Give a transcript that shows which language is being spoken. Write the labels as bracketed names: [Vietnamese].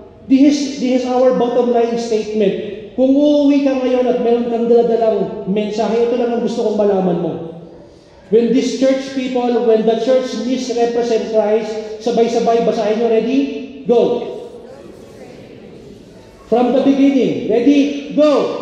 [English] This is our bottom line statement. [Filipino] Kung uuwi ka ngayon at meron kang daladalang mensahe, ito lang ang gusto kong malaman mo. [English] When this church people, when the church misrepresent Christ, [Filipino] sabay-sabay, basahin nyo, [English] ready? Go! From the beginning, ready? Go!